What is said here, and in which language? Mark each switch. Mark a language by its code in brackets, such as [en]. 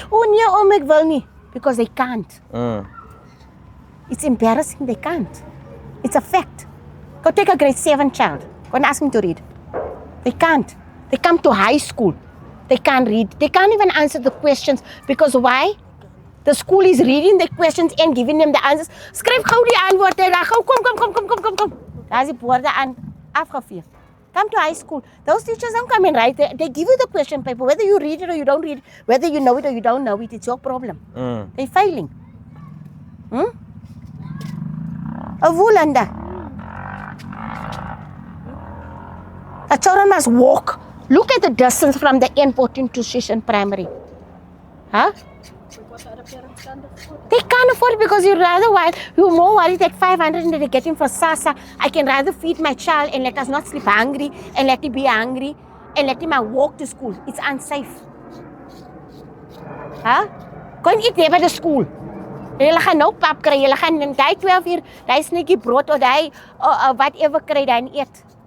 [af] Oh, ek wil nie. [en] Because they can't. It's embarrassing. They can't. It's a fact. Go take a grade 7 child. Go and ask him to read. They can't. They come to high school. They can't read. They can't even answer the questions. Because why? The school is reading the questions and giving them the answers. [af] Skryf gou die antwoorde. Kom. Daar is die woorde aan afgevee. [en] Come to high school. Those teachers don't come and write. They give you the question paper. Whether you read it or you don't read it, whether you know it or you don't know it, it's your problem. They're failing. Avulanda. The children must walk. Look at the distance from the airport into Shishan Primary. Huh? They can't afford it because you're more worried that 500 that they're getting for Sasa. I can rather feed my child and let us not sleep hungry and let him be hungry and let him walk to school. It's unsafe. Huh? Go and eat there by the school. [af] Julle gaan nou pap kry, julle gaan in die 12 uur, die sneetjie brood of die whatever kry dan eet.